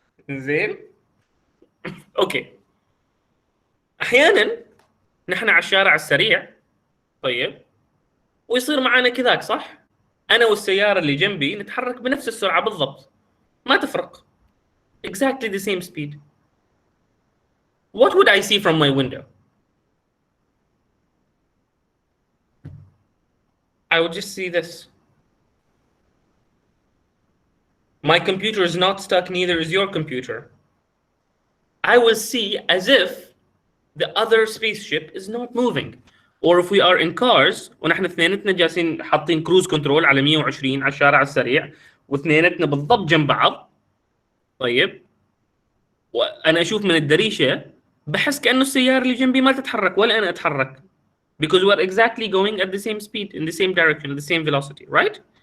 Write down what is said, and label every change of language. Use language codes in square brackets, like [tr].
[ar] إنزين أوكي. أحيانا نحن على الشارع السريع طيب ويصير معنا كذاك صح؟ أنا والسيارة اللي جنبي نتحرك بنفس السرعة بالضبط ما تفرق. [en] Exactly the same speed. What would I see from my window? I would just see this. My computer is not stuck, neither is your computer. I will see as if the other spaceship is not moving. Or if we are in cars [ar] ونحن اثنيناتنا جالسين حاطين كروز كنترول على 120 على الشارع السريع واثنيناتنا بالضبط جنب بعض طيب وانا اشوف من الدريشه بحس كانه السياره اللي جنبي ما تتحرك ولا انا اتحرك [en] because we're exactly going at the same speed in the same direction the same velocity, right?